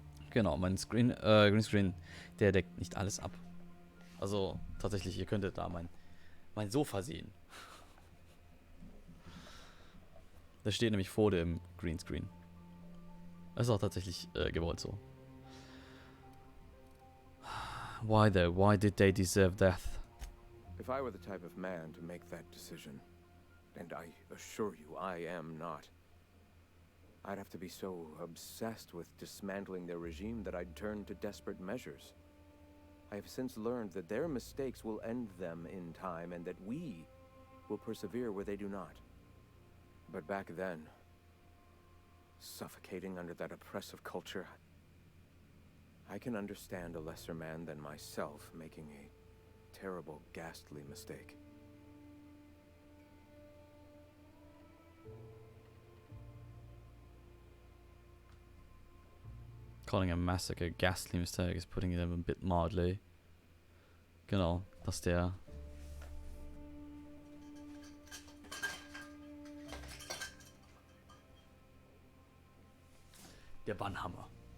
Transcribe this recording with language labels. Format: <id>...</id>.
<de>Genau, mein Greenscreen, der deckt nicht alles ab. Also, tatsächlich, ihr könntet da mein Sofa sehen. Das steht nämlich vor dem Greenscreen. Das ist auch tatsächlich gewollt so.</de> <en>Why though? Why did they deserve death? If I were the type of man to make that decision, and I assure you I am not, I'd have to be so obsessed with dismantling their regime that I'd turn to desperate measures. I have since learned that their mistakes will end them in time, and that we will persevere where they do not. But back then, suffocating under that oppressive culture, I can understand a lesser man than myself making a terrible, ghastly mistake. Calling a massacre a ghastly mistake is putting it a bit mildly.</en> <de>Genau, dass der Bannhammer.</de>